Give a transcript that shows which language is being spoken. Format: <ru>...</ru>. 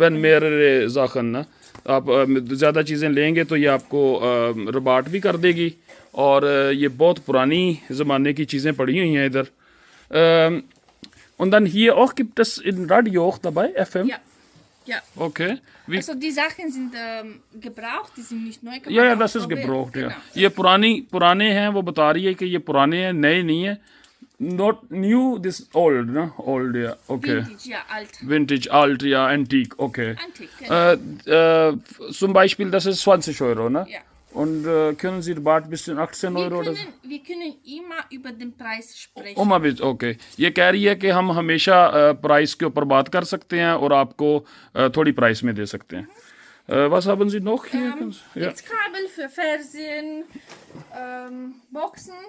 <de>wenn mehrere Sachen</de> <hi>ना, आप ज़्यादा चीज़ें लेंगे तो ये आपको रबाट भी कर देगी. और ये बहुत पुरानी ज़माने की चीज़ें पड़ी हुई हैं इधर.</hi> <de>Und dann hier auch gibt es in Radio auch dabei, FM? Ja. Ja. Okay. Wie, Also die Sachen sind gebraucht, die sind nicht neu. Kann ja, man ja, auch das ist probieren. gebraucht. Ja. Genau.</de> <hi>ये पुराने हैं. वो बता रही है कि ये पुराने हैं, नए नहीं है.</hi> <en>Not new, this old, ना? Old,</en> <de>ja. Okay. Vintage, ja, alt. Vintage, alt, ja, antique, okay. Antik, genau. Zum Beispiel, das ist 20 Euro, ne? Ja. Und können Sie Rabatt bis zu 18 Euro oder so? Wir können immer über den Preis sprechen. ओमा भी ओके.</de> <hi>ये कह रही है कि हम हमेशा price के ऊपर बात कर सकते हैं और आपको थोड़ी प्राइस में दे सकते हैं.</hi> <de>Was haben Sie noch hier? Ja. Jetzt Kabel für Fernsehen, Boxen,</de>